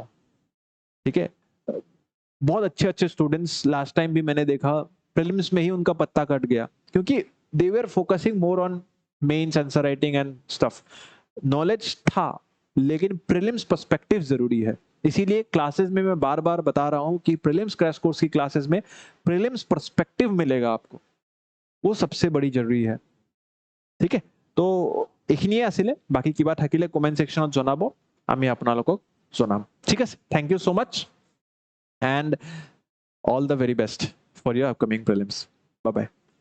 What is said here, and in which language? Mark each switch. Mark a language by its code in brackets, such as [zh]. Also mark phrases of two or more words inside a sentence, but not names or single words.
[hi] ठीक है, बहुत अच्छे अच्छे स्टूडेंट्स [en] last time [hi] भी मैंने देखा प्रीलिम्स में ही उनका पत्ता कट गया, क्योंकि [en] they were focusing more on mains answer writing and stuff. [hi] नॉलेज था लेकिन [en] prelims perspective [hi] जरूरी है। इसीलिए क्लासेस में मैं बार बार बता रहा हूं कि [en] prelims crash course [hi] की क्लासेस में [en] prelims perspective [hi] मिलेगा आपको, वो सबसे बड़ी जरूरी है। ठीक है, [as] তো এইখিনিয়ে আছিলে, বাকি কিবা থাকিলে কমেন্ট সেকশনত জনাব, আমি আপোনালোকক জনাম। ঠিক আছে, [en] thank you so much and all the very best for your upcoming prelims. Bye bye.